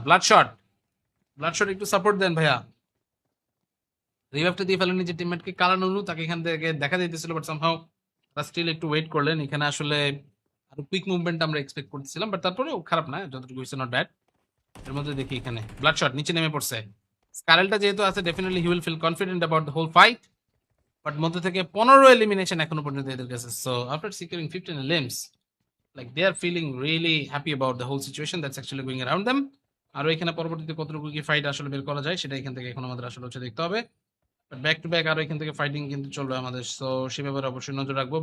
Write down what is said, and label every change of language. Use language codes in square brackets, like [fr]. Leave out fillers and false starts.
[bn] Blood shot, blood shot একটু support দেন ভাইয়া। রিভাইভটা দিয়ে ফেলেন নিজের টিমমেটকে, কালানুনু তাকে এখান থেকে দেখা দিতেছিল, বাট সামহাউ তারা স্টিল একটু ওয়েট করলেন। এখানে আসলে আরো কুইক মুভমেন্ট আমরা এক্সপেক্ট করতেছিলাম, বাট তারপরেও খারাপ না, যতটুকু হইছে [en] Not bad. [bn] এর মধ্যে দেখি এখানে ব্লাড শট নিচে নেমে পড়ছে। স্কারেলটা যেহেতু আছে, [en] definitely he will feel confident about the whole fight, [bn] but মধ্যে থেকে 15 এলিমিনেশন এখনো পর্যন্ত এদের কাছে। [en] So after securing 15 limbs, like they are feeling really happy about the whole situation that's actually going around them. [bn] আর এখানে পরবর্তীতে কতটুকু কি ফাইট আসলে বের করা যায় সেটা এখান থেকে এখন আমাদের আসলে হচ্ছে দেখতে হবে। বাট ব্যাক টু ব্যাক আরো এখান থেকে ফাইটিং কিন্তু চলবে আমাদের, সো সে ব্যাপারে অবশ্যই নজর রাখবো।